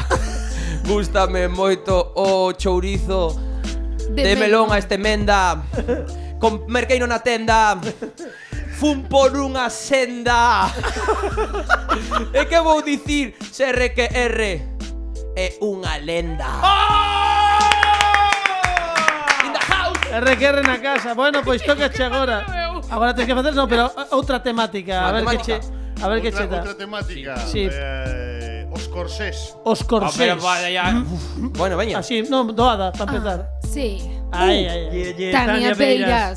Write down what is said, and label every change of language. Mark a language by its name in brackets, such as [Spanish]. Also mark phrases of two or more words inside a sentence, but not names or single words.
[Galician] Gústame moito o chourizo de melón a estemenda. Merqueino na tenda. Fun por unha senda. E que vou dicir se R que R é unha lenda. [English] In the house. [Galician] RQR na casa. Bueno, pois tocache agora. Agora tens que facer, no, pero outra temática. A ver que che. A ver que che dá. Outra temática. Sí. Os corsés. Os corsés. Bueno, veña. Así, non, doada, para empezar. Sí. Ai. Tania Beiras.